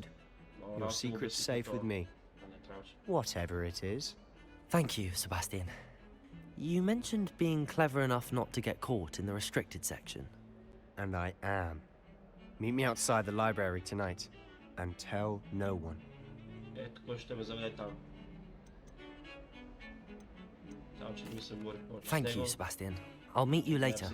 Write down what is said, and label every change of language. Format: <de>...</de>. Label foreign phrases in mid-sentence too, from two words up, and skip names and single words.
<en>Your secret's safe with me. Whatever it is. Thank you, Sebastian. You mentioned being clever enough not to get caught in the restricted section. And I am. Meet me outside the library tonight. And tell no one.</en> <bg>Ето кой ще ме заведе там. Само че ми се говори повече.</bg> <en>Thank you, Sebastian. I'll meet you later.</en>